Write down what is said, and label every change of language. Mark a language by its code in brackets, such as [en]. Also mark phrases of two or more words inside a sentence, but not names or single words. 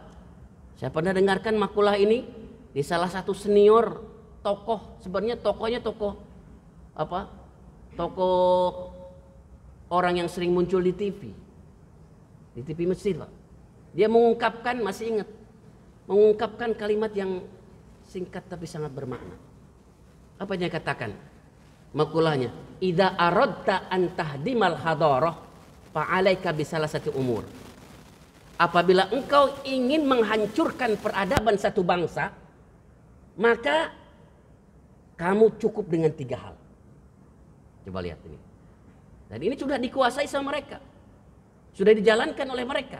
[id] Saya pernah dengarkan makalah ini di salah satu senior tokoh, sebenarnya tokohnya tokoh apa? Tokoh orang yang sering muncul di TV. Di TV Mesir, Pak. Dia mengungkapkan, masih ingat, mengungkapkan kalimat yang singkat tapi sangat bermakna. Apa yang dia katakan? [ar] Makulahnya, إذا أردت أن تهدم الحضارة فعليك بثلاثة أمور. [id] Apabila engkau ingin menghancurkan peradaban satu bangsa, maka kamu cukup dengan 3 hal. Coba lihat ini. Dan ini sudah dikuasai sama mereka. Sudah dijalankan oleh mereka.